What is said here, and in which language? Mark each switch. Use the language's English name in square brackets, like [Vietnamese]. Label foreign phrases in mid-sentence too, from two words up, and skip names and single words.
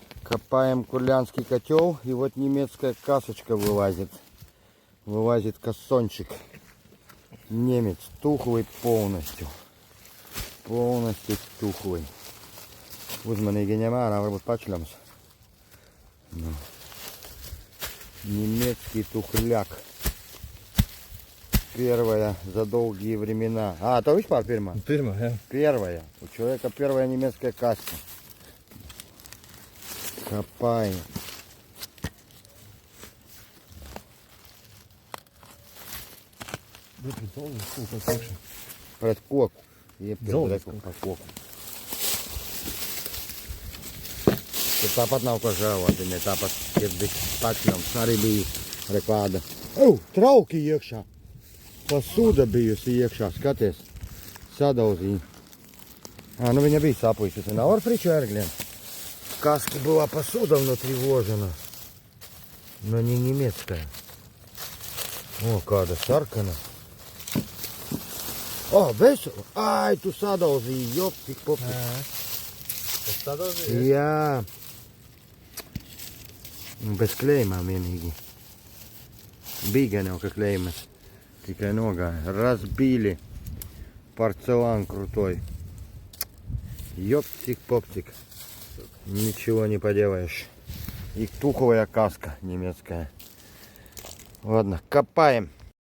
[Russian] Копаем курлянский котел, и вот немецкая касочка вылазит. Вылазит кассончик. Немец тухлый полностью. Полностью тухлый. [Latvian] Uzmanīgi ņem ārā, varbūt pačļams. Nu. [Russian] Немецкий тухляк. Первая за долгие времена. [Latvian] А, то vispār pirmā? Pirmā, jā. [Russian] Первая. У человека первая немецкая каска. Копаем. [Latvian] Pret koku. Iepirkt par koku. Tur tāpat nav ko žēlot, viņai tāpat ir pačļams. Arī bija rekāda. Trauki iekšā. Pasuda bijusi iekšā, skaties. Sadauzīja. Ну viņa bija sapujusies. Она орфричу эрглен. [Russian] В каске была посуда внутри вложена. Но не немецкая. О, [Latvian] kāda sarkana. O, vesela. Ai, tu sadauzīji, jop, tik popis. Tas sadauzīja? Jā. Bez klējumām vienīgi. Bija gan jau, ka klējumas tikai nogāja. [Russian] Разбили порцелан крутой. Ёптик поптик. Ничего не поделаешь. И тухлая каска немецкая. Ладно, копаем.